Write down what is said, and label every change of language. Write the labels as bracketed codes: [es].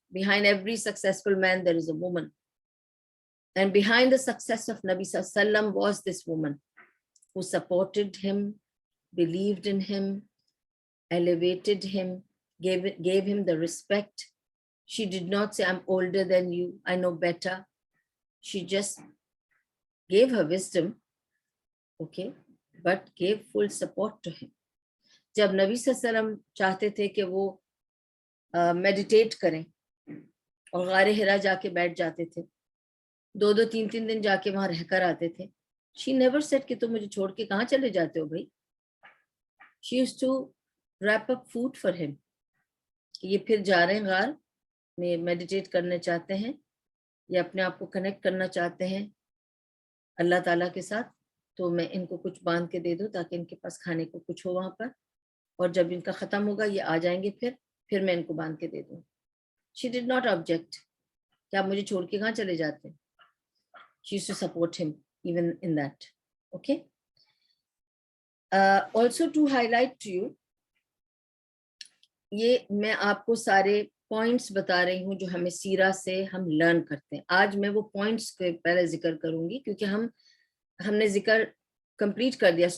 [en] Behind every successful man, there is a woman. And behind the success of Nabi Sallallahu Alaihi Wasallam was this woman who supported him, believed in him, elevated him, gave him the respect. She did not say, I'm older than you, I know better. She just gave her wisdom, okay, but gave full support to him. [ur] جب نبی صلی اللہ علیہ وسلم چاہتے تھے کہ وہ meditate کریں اور غار حرا جا کے بیٹھ جاتے تھے, 2 3 دن جا کے وہاں رہ کر آتے تھے. [en] She never said [ur] کہ تم مجھے چھوڑ کے کہاں چلے جاتے ہو بھائی. [en] She used to wrap up food for him. [ur] یہ پھر جا رہے ہیں غار میں, میڈیٹیٹ کرنا چاہتے ہیں یا اپنے آپ کو کنیکٹ کرنا چاہتے ہیں اللہ تعالیٰ کے ساتھ, تو میں ان کو کچھ باندھ کے دے دوں تاکہ ان کے پاس کھانے کو کچھ ہو وہاں پر, اور جب ان کا ختم ہوگا یہ آ جائیں گے پھر میں ان کو باندھ کے دے دوں. [en] She did not object [ur] کہ آپ مجھے چھوڑ کے کہاں چلے جاتے ہیں. [en] She used to support him even in that. Okay. Also to highlight to you, [ur] یہ میں آپ کو سارے پوائنٹس بتا رہی ہوں جو ہمیں سیرہ سے ہم لرن کرتے ہیں. آج میں وہ پوائنٹس کے پہلے ذکر کروں گی کیونکہ ہم نے ذکر کمپلیٹ کر دیا.